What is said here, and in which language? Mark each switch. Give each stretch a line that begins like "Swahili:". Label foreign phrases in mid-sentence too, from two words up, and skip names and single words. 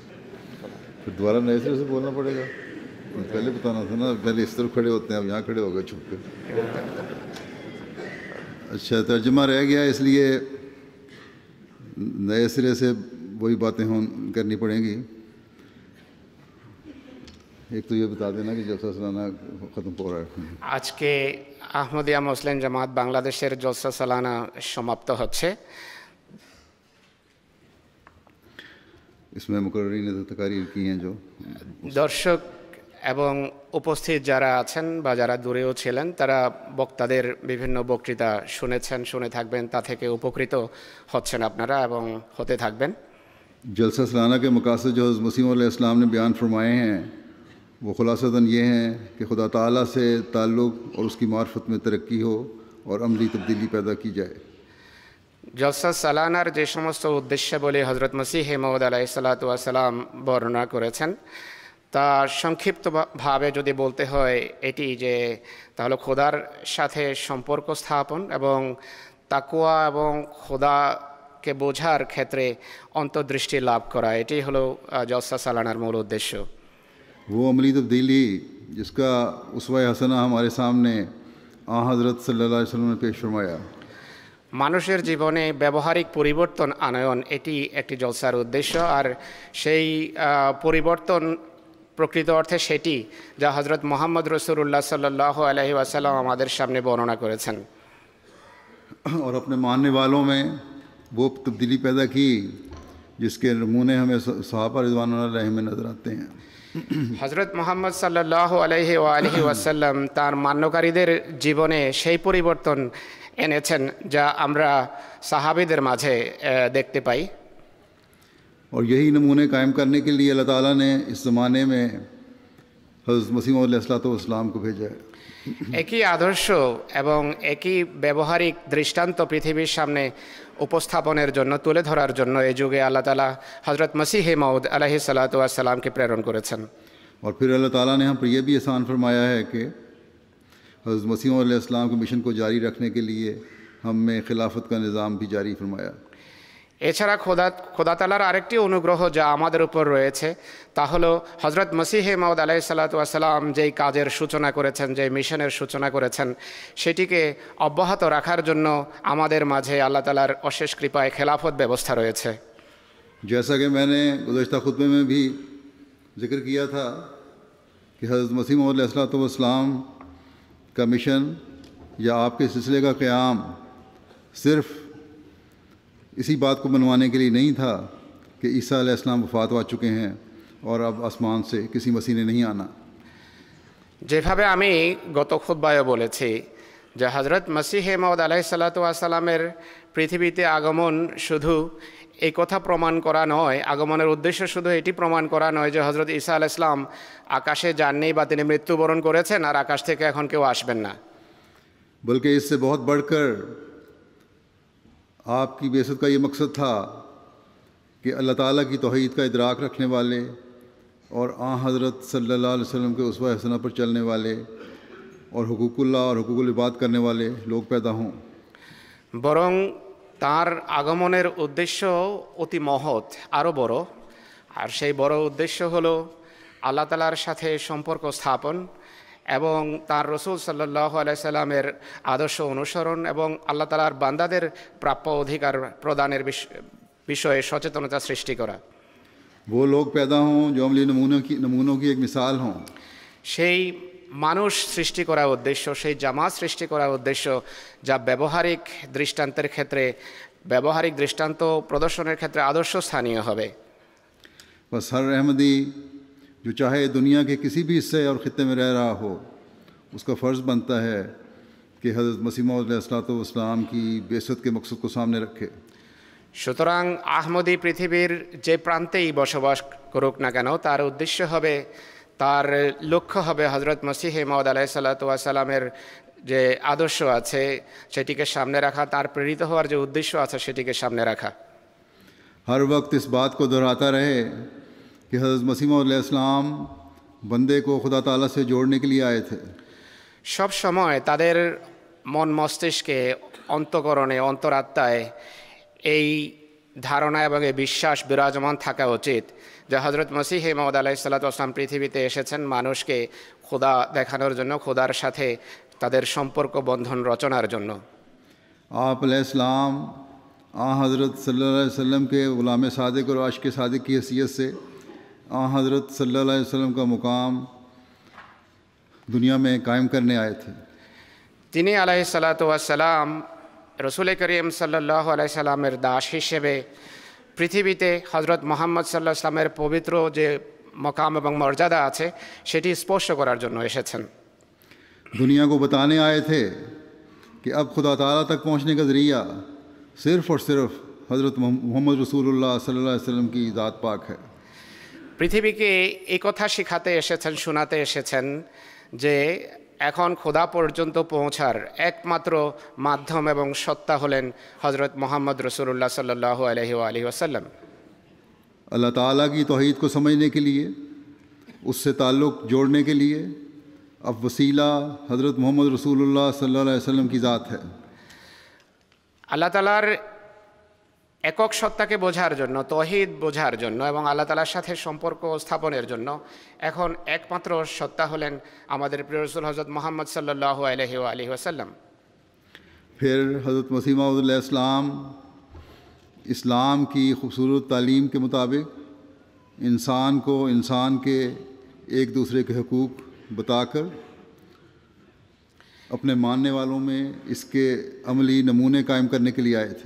Urdu: پھر دوبارہ نئے سرے سے بولنا پڑے گا. پہلے بتانا تھا نا، پہلے اس طرف کھڑے ہوتے ہیں اب یہاں کھڑے ہو گئے چھپ کے. اچھا ترجمہ رہ گیا اس لیے نئے سرے سے وہی باتیں کرنی پڑیں گی. ایک تو یہ بتا دینا کہ جلسہ سالانہ ختم ہو رہا ہے.
Bangla: আজকে আহমদিয়া মুসলিম জামাত বাংলাদেশের জলসা সালানা সমাপ্ত হচ্ছে.
Urdu: اس میں مقررین نے تقاریر کی ہیں جو
Bangla: দর্শক এবং উপস্থিত যারা আছেন বা যারা দূরেও ছিলেন তারা বক্তাদের বিভিন্ন বক্তৃতা শুনেছেন, শুনে থাকবেন, তা থেকে উপকৃত হচ্ছেন আপনারা এবং হতে থাকবেন.
Urdu: جلسہ سالانہ کے مقاصد جو حضرت مسیح
Arabic: علیہ السلام
Urdu: نے بیان فرمائے ہیں وہ خلاصتاً یہ ہیں کہ خدا تعالیٰ سے تعلق اور اس کی معرفت میں ترقی ہو اور عملی تبدیلی پیدا کی جائے.
Bangla: জলসা সালানার যে সমস্ত উদ্দেশ্যাবলী হজরত মসিহ মউদ
Arabic: عليه الصلاة والسلام
Bangla: বর্ণনা করেছেন তা সংক্ষিপ্তভাবে যদি বলতে হয় এটি যে তাহলে খোদার সাথে সম্পর্ক স্থাপন এবং তাকওয়া এবং খোদাকে বোঝার ক্ষেত্রে অন্তর্দৃষ্টি লাভ করা, এটি হলো জলসা সালানার মূল উদ্দেশ্য.
Urdu: وہ عملی تبدیلی جس کا اسوہ حسنہ ہمارے سامنے حضرت
Arabic: صلی اللہ علیہ وسلم
Urdu: نے پیش فرمایا.
Bangla: মানুষের জীবনে ব্যবহারিক পরিবর্তন আনয়ন এটি একটি জলসার উদ্দেশ্য, আর সেই পরিবর্তন প্রকৃত অর্থে সেটি যা হজরত মোহাম্মদ রসুল্লাহ
Arabic: صلى الله عليه وسلم
Bangla: আমাদের সামনে বর্ণনা করেছেন.
Urdu: اور اپنے ماننے والوں میں وہ تبدیلی پیدا کی جس کے نمونے ہمیں صحابہ
Arabic: رضوان اللہ علیہم
Urdu: میں نظر آتے ہیں.
Bangla: হজরত মোহাম্মদ
Arabic: صلى الله عليه وسلم
Bangla: তার মান্যকারীদের জীবনে সেই পরিবর্তন এনেছেন যা আমরা সাহাবীদের মাঝে দেখতে পাই.
Urdu: اور یہی نمونے قائم کرنے کے لیے اللہ تعالیٰ نے اس زمانے میں حضرت مسیح
Arabic: علیہ السلام
Urdu: کو بھیجا ہے.
Bangla: একই আদর্শ এবং একই ব্যবহারিক দৃষ্টান্ত পৃথিবীর সামনে উপস্থাপনের জন্য, তুলে ধরার জন্য এই যুগে আল্লাহ তাআলা হযরত মসিহ মাউদ
Arabic: عليه الصلاة والسلام
Bangla: প্রেরণ করেছেন.
Urdu: اور پھر اللہ تعالیٰ نے ہم پر یہ بھی احسان فرمایا ہے کہ حضرت مسیح
Arabic: علیہ السلام
Urdu: کے مشن کو جاری رکھنے کے لیے ہم میں خلافت کا نظام بھی جاری فرمایا۔
Bangla: এছাড়া খোদা তাআলার আরেকটি অনুগ্রহ যা আমাদের উপর রয়েছে তা হলো হযরত মসিহে মাউদ
Arabic: عليه الصلاة والسلام
Bangla: যেই কাজের সূচনা করেছেন, যেই মিশনের সূচনা করেছেন, সেটিকে অব্যাহত রাখার জন্য আমাদের মাঝে আল্লাহ তাআলার অশেষ কৃপায় খেলাফত ব্যবস্থা রয়েছে।
Urdu: جیسا کہ میں نے گزشتہ خطبے میں بھی ذکر کیا تھا کہ حضرت مسیح موعود
Arabic: علیہ السلام
Urdu: کا مشن یا آپ کے سلسلے کا قیام صرف اسی بات کو منوانے کے لیے نہیں تھا کہ عیسیٰ
Arabic: علیہ السلام
Urdu: وفات پا چکے ہیں اور اب آسمان سے کسی مسیح نے نہیں آنا۔
Bangla: যেভাবে আমি গত খুতবায় বলেছি যে হযরত মসিহে মাউদ
Arabic: عليه الصلاة والسلام
Bangla: পৃথিবীতে আগমন শুধু এই কথা প্রমাণ করা নয়, আগমনের উদ্দেশ্য শুধু এটি প্রমাণ করা নয় যে হযরত ঈসা
Arabic: عليه السلام
Bangla: আকাশে যাননি বা তিনি মৃত্যুবরণ করেছেন আর আকাশ থেকে এখন কেউ আসবেন না,
Urdu: بلکہ اس سے بہت بڑھ کر آپ کی بعثت کا یہ مقصد تھا کہ اللہ تعالیٰ کی توحید کا ادراک رکھنے والے اور حضرت
Arabic: صلی اللہ علیہ وسلم
Urdu: کے اسوہ حسنہ پر چلنے والے اور حقوق اللہ اور حقوق العباد کرنے والے لوگ پیدا ہوں۔
Bangla: বরং তার আগমনের উদ্দেশ্য অতি মহৎ, আরও বড়। আর সেই বড় উদ্দেশ্য হলো আল্লাহ তাআলার সাথে সম্পর্ক স্থাপন এবং তার রসুল
Arabic: صلى الله عليه وسلم
Bangla: আদর্শ অনুসরণ এবং আল্লাহ তাআলার বান্দাদের প্রাপ্য অধিকার প্রদানের বিষয়ে সচেতনতা সৃষ্টি করা।
Urdu: وہ لوگ پیدا ہوں جو عملی نمونوں کی ایک مثال ہوں۔
Bangla: সেই মানুষ সৃষ্টি করা উদ্দেশ্য, সেই জামাত সৃষ্টি করা উদ্দেশ্য যা ব্যবহারিক দৃষ্টান্তের ক্ষেত্রে, ব্যবহারিক দৃষ্টান্ত প্রদর্শনের ক্ষেত্রে আদর্শ স্থানীয় হবে।
Urdu: بس ہر احمدی جو چاہے دنیا کے کسی بھی حصے اور خطے میں رہ رہا ہو، اس کا فرض بنتا ہے کہ حضرت مسیح موعود
Arabic: علیہ السلام
Urdu: کی بعثت کے مقصد کو سامنے رکھے۔
Bangla: সুতরাং আহমদী পৃথিবীর যে প্রান্তেই বসবাস করুক না কেন, তার উদ্দেশ্য হবে, তার লক্ষ্য হবে হযরত মসিহে মাউদ
Arabic: عليه الصلاة والسلام
Bangla: যে আদর্শ আছে সেটিকে সামনে রাখা, তার প্রেরিত হওয়ার যে উদ্দেশ্য আছে সেটিকে সামনে রাখা।
Urdu: ہر وقت اس بات کو دہراتا رہے کہ حضرت مسیح موعود
Arabic: علیہ السلام
Urdu: بندے کو خدا تعالیٰ سے جوڑنے کے لیے آئے تھے۔
Bangla: সব সময় তাদের মন মস্তিষ্কে, অন্তঃকরণে, অন্তরাত্মায় এই ধারণা এবং এই বিশ্বাস বিরাজমান থাকা উচিত যে হযরত মসিহে মাউদ
Arabic: عليه الصلاة والسلام
Bangla: পৃথিবীতে এসেছেন মানুষকে খোদা দেখানোর জন্য, খোদার সাথে তাদের সম্পর্ক বন্ধন রচনার জন্য।
Urdu: آپ
Arabic: علیہ السلام
Urdu: حضرت
Arabic: صلی اللہ علیہ وسلم
Urdu: کے غلام صادق اور عاشق صادق کی حیثیت سے حضرت
Arabic: صلی اللہ علیہ وسلم
Urdu: کا مقام دنیا میں قائم کرنے آئے تھے۔
Bangla: তিনি
Arabic: عليه الصلاة والسلام
Bangla: রসুল করিম
Arabic: صلى الله عليه وسلم
Bangla: দাস হিসেবে পৃথিবীতে হযরত মুহাম্মদ
Arabic: صلى الله عليه وسلم
Bangla: পবিত্র যে মকাম এবং মর্যাদা আছে সেটি স্পর্শ করার জন্য এসেছেন।
Urdu: دنیا کو بتانے آئے تھے کہ اب خدا تعالیٰ تک پہنچنے کا ذریعہ صرف اور صرف حضرت محمد رسول اللہ
Arabic: صلی اللہ علیہ وسلم
Urdu: کی ذات پاک ہے۔
Bangla: পৃথিবীকে এই কথা শেখাতে এসেছেন, শোনাতে এসেছেন যে এখন খোদা পর্যন্ত পৌঁছার একমাত্র মাধ্যম এবং সত্তা হলেন হযরত মুহাম্মদ রাসূলুল্লাহ
Arabic: صلى الله عليه وسلم.
Urdu: اللہ تعالیٰ کی توحید کو سمجھنے کے لیے، اس سے تعلق جوڑنے کے لیے اب وسیلہ حضرت محمد رسول اللہ
Arabic: صلی اللہ علیہ وسلم
Urdu: کی ذات ہے۔
Bangla: আল্লাহ তাআলার একক সত্তাকে বোঝার জন্য, তৌহিদ বোঝার জন্য এবং আল্লাহ তাআলার সাথে সম্পর্ক স্থাপনের জন্য এখন একমাত্র সত্তা হলেন আমাদের প্রিয় রাসূল হযরত মুহাম্মদ
Arabic: صلى الله عليه وسلم.
Urdu: پھر حضرت مسیح موعود
Arabic: علیہ السلام
Urdu: اسلام کی خوبصورت تعلیم کے مطابق انسان کو انسان کے ایک دوسرے کے حقوق بتا کر اپنے ماننے والوں میں اس کے عملی نمونے قائم کرنے کے لیے آئے تھے۔